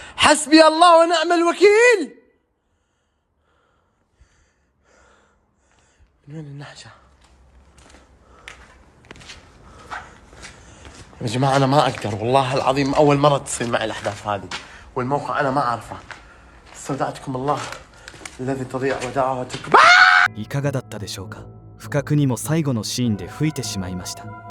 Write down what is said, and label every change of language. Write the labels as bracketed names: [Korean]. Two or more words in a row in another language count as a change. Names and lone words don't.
[Arabic] حسبي الله ونعم الوكيل. من وين النحشة؟ يا جماعة أنا ما أقدر والله العظيم، أول مرة تصير معي الأحداث هذه، والموقع أنا ما أعرفه. استودعتكم الله الذي تضيع ودائعتكم. [Japanese] いかがだったでしょうか。不覚にも最後のシーンで吹いてしまいました。